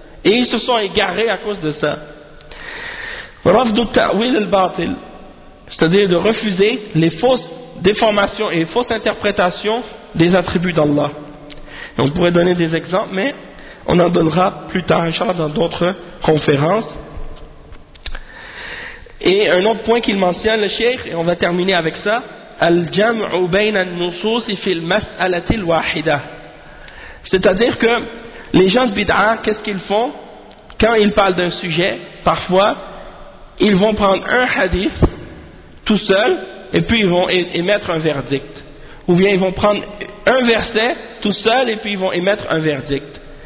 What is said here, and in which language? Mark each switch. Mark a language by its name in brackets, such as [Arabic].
[French] Et ils se sont égarés à cause de ça. [Arabic] رفض التأويل الباطل, [French] c'est-à-dire de refuser les fausses déformations et les fausses interprétations des attributs d'Allah. On pourrait donner des exemples, mais on en donnera plus tard, inchallah, dans d'autres conférences. Et un autre point qu'il mentionne, le cheikh, et on va terminer avec ça. [Arabic] الجمع بين النصوص في المسألة الواحدة. [French] C'est-à-dire que les gens de bid'a, qu'est-ce qu'ils font quand ils parlent d'un sujet? Parfois, ils vont prendre un hadith tout seul et puis ils vont émettre un verdict. Ou bien ils vont prendre un verset tout seul et puis ils vont émettre un verdict.